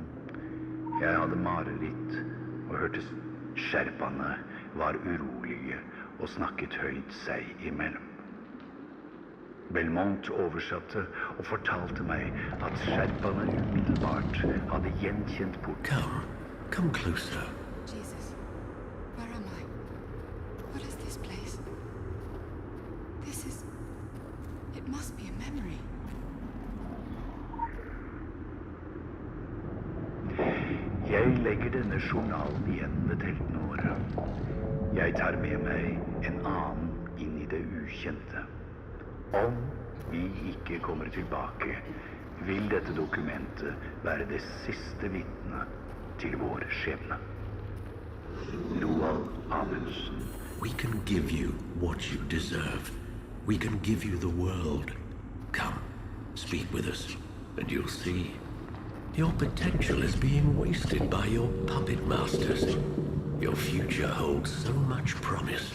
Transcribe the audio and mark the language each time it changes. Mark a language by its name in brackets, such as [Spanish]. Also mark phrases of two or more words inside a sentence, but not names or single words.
[Norwegian] Jeg hadde mareritt og hørte skjerpene var urolige og snakket høyt seg imellom. Belmont oversatte og fortalte meg at skjerpene umiddelbart hadde gjenkjent porten. [English] Come closer. Jesus, where am I? What is this place? This is... It must be a memory. [Norwegian] Jeg legger denne journalen igjen ved teltene våre. Jeg tar med meg en annen inn i det ukjente. Om vi ikke kommer tilbake, vil dette dokumentet være det siste vitne til vår skjebne. Roald Amundsen. [English] We can give you what you deserve. We can give you the world. Come, speak with us, and you'll see. Your potential is being wasted by your puppet masters. Your future holds so much promise.